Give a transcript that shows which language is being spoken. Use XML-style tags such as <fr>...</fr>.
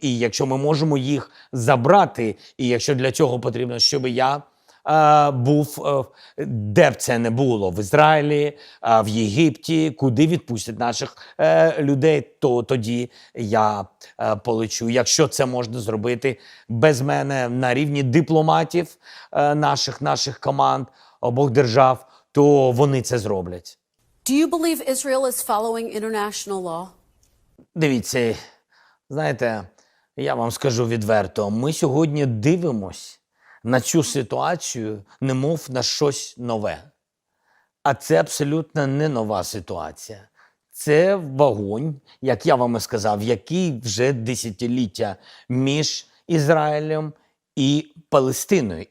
<uk>І якщо ми можемо їх забрати, і якщо для цього потрібно, щоб я був, де б це не було, в Ізраїлі, в Єгипті, куди відпустять наших людей, то тоді я полечу. Якщо це можна зробити без мене на рівні дипломатів наших команд обох держав, то вони це зроблять.</uk> <en>Do you believe Israel is following international law?</en> <uk>Дивіться, знаєте, я вам скажу відверто, ми сьогодні дивимось на цю ситуацію, немов на щось нове. А це абсолютно не нова ситуація. Це вогонь, як я вам і сказав, який вже десятиліття між Ізраїлем і Палестиною.</uk>